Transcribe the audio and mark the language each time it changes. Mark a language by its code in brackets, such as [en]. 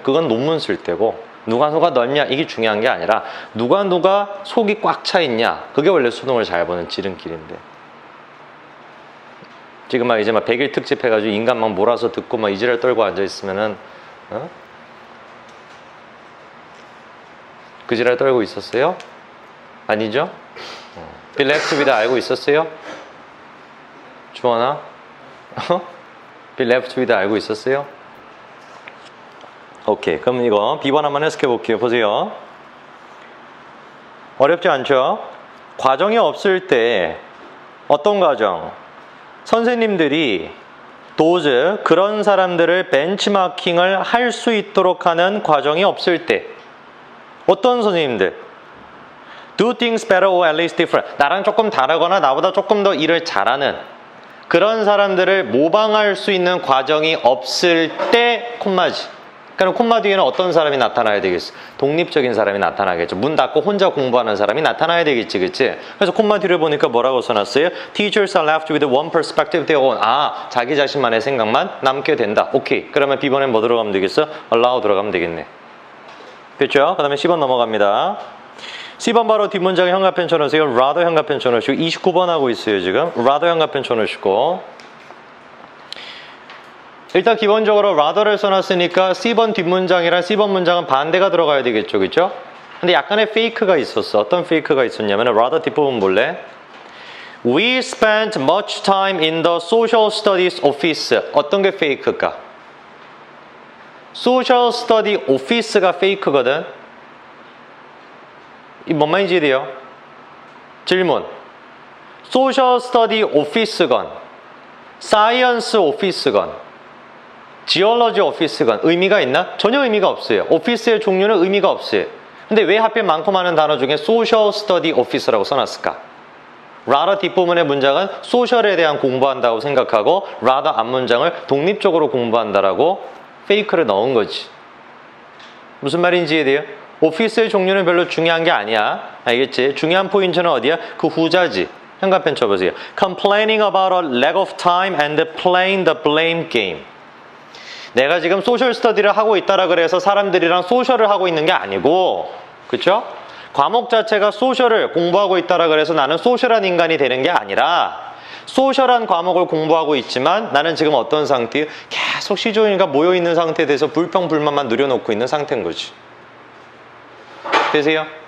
[ko] 그건 논문 쓸 때고 누가 넓냐 이게 중요한 게 아니라 누가 속이 꽉 차 있냐 그게 원래 수능을 잘 보는 지름길인데. 지금 막 이제 막 100일 특집 해가지고 인간 막 몰아서 듣고 막 이지랄 떨고 앉아있으면은 그 지랄 떨고 있었어요? 아니죠? [en] be left with [ko] 알고 있었어요? 주원아? [en] be left with [ko] 알고 있었어요? 오케이. 그럼 이거 B번 한번 해석해 볼게요. 보세요. 어렵지 않죠? 과정이 없을 때 어떤 과정? 선생님들이 those 그런 사람들을 벤치마킹을 할 수 있도록 하는 과정이 없을 때 어떤 선생님들? [en] Do things better or at least different. [ko] 나랑 조금 다르거나 나보다 조금 더 일을 잘하는 그런 사람들을 모방할 수 있는 과정이 없을 때 콤마지. 그러니까 콤마 뒤에는 어떤 사람이 나타나야 되겠어? 독립적인 사람이 나타나겠죠. 문 닫고 혼자 공부하는 사람이 나타나야 되겠지, 그치? 그래서 콤마 뒤를 보니까 뭐라고 써놨어요? [en] Teachers are left with one perspective their own. [ko] 아, 자기 자신만의 생각만 남게 된다. 오케이. 그러면 B번엔 뭐 들어가면 되겠어? Allow 들어가면 되겠네. 됐죠? 그 다음에 C번 넘어갑니다. C번 바로 뒷문장에 현가펜 쳐놓으세요. rather 현가펜 쳐놓으시고 29번 하고 있어요, 지금. rather 현가펜 쳐놓으시고 일단 기본적으로 rather를 써놨으니까 C번 뒷문장이랑 C번 문장은 반대가 들어가야 되겠죠, 그렇죠? 근데 약간의 페이크가 있었어. 어떤 페이크가 있었냐면 rather 뒷부분 볼래? [en] We spent much time in the social studies office. [ko] 어떤 게 페이크일까? social study office가 페이크거든. 이 뭔 말인지 이해돼요? 질문. social study office건 science office건 지올러지 오피스건 의미가 있나? 전혀 의미가 없어요. 오피스의 종류는 의미가 없어요. 근데 왜 하필 많고 많은 단어 중에 소셜 스터디 오피스라고 써놨을까? rather 뒷부분의 문장은 소셜에 대한 공부한다고 생각하고 rather 앞문장을 독립적으로 공부한다라고 페이크를 넣은 거지. 무슨 말인지 이해돼요? 오피스의 종류는 별로 중요한 게 아니야. 알겠지? 중요한 포인트는 어디야? 그 후자지. 현관펜 쳐보세요. [en] Complaining about a lack of time and playing the blame game. [ko] 내가 지금 소셜 스터디를 하고 있다라 그래서 사람들이랑 소셜을 하고 있는 게 아니고, 그쵸? 과목 자체가 소셜을 공부하고 있다라 그래서 나는 소셜한 인간이 되는 게 아니라 소셜한 과목을 공부하고 있지만 나는 지금 어떤 상태예요? 계속 시종일관 모여있는 상태에 대해서 불평불만만 누려놓고 있는 상태인 거지. 되세요?